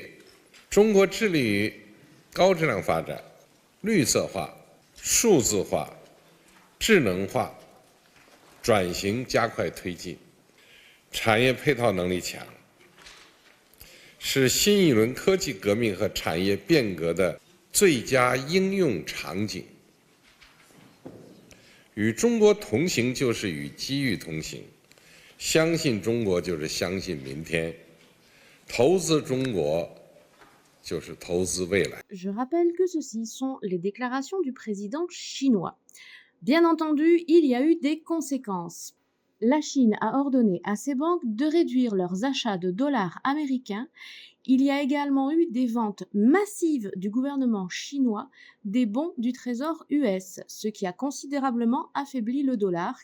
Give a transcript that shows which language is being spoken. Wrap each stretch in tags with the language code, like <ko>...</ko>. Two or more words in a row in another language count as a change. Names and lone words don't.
<zh>中国致力于高质量发展，绿色化、数字化、智能化转型加快推进，产业配套能力强，是新一轮科技革命和产业变革的最佳应用场景。与中国同行就是与机遇同行，相信中国就是相信明天，投资中国就是投资未来。</zh> <fr>Je rappelle que ceci sont les déclarations du président chinois. Bien entendu, il y a eu des conséquences. La Chine a ordonné à ses banques de réduire leurs achats de dollars américains. Il y a également eu des ventes massives du gouvernement chinois des bons du trésor US, ce qui a considérablement affaibli le dollar.</fr>